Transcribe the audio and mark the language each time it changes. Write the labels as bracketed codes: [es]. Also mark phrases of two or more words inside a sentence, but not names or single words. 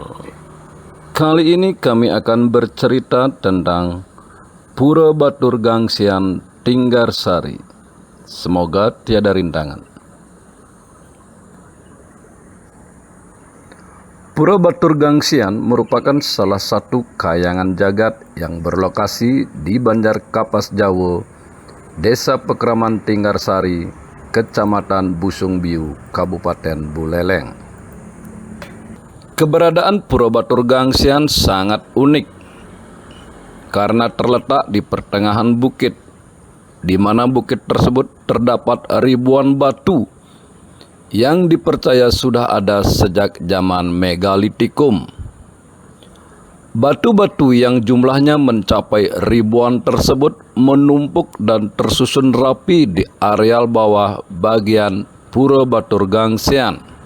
[id] Kali ini kami akan bercerita tentang Pura Batur Gangsian Tinggarsari. Semoga tiada rintangan. Pura Batur Gangsian merupakan salah satu kayangan jagat yang berlokasi di Banjar Kapas Jawo, Desa Pekraman Tinggarsari, Kecamatan Busung Biu, Kabupaten Buleleng. Keberadaan Pura Batur Gangsian sangat unik karena terletak di pertengahan bukit, di mana bukit tersebut terdapat ribuan batu yang dipercaya sudah ada sejak zaman Megalitikum. Batu-batu yang jumlahnya mencapai ribuan tersebut menumpuk dan tersusun rapi di areal bawah bagian Pura Batur Gangsian.